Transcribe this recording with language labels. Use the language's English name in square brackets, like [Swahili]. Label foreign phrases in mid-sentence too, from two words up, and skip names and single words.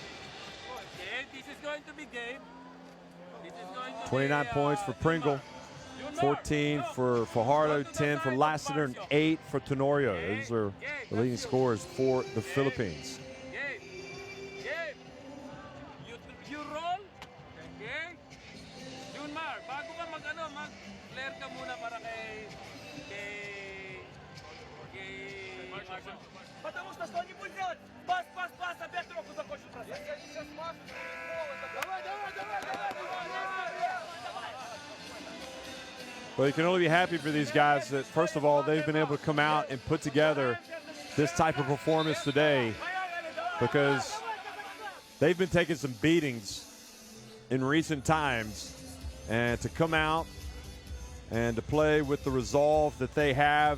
[English] Okay, this is going to be game. This is going to 29 be, points for Pringle. 14 for Fajardo, 10 for Lassiter, and 8 for Tenorio. Those are the leading scorers for the Philippines. You roll. Okay? [Filipino] Junmar, bago ka mag-flare ka muna para kay Marshall. [Russian] Потому что что они будут делать? Пас, опять тройку закончил. Сейчас пас. Давай. [English] Well, you can only be happy for these guys that, first of all, they've been able to come out and put together this type of performance today, because they've been taking some beatings in recent times, and to come out and to play with the resolve that they have.